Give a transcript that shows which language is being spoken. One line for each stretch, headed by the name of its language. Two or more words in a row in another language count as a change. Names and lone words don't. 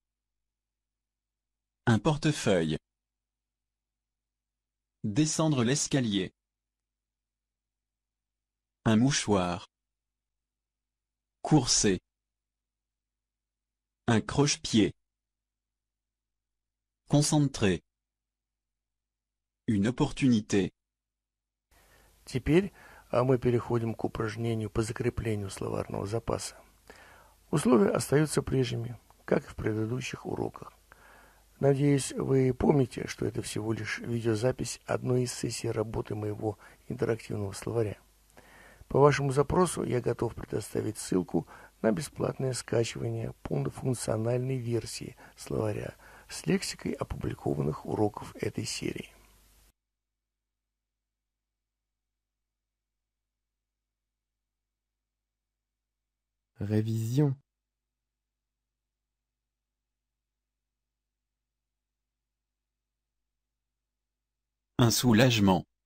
French: Un portefeuille. Descendre l'escalier. Un mouchoir. Courser. Un croche-pied. Concentrer. Une opportunité.
Russian: Теперь мы переходим к упражнению по закреплению словарного запаса. Условия остаются прежними, как и в предыдущих уроках. Надеюсь, вы помните, что это всего лишь видеозапись одной из сессий работы моего интерактивного словаря. По вашему запросу я готов предоставить ссылку на бесплатное скачивание полнофункциональной версии словаря с лексикой опубликованных уроков этой серии.
French: Révision. Un soulagement.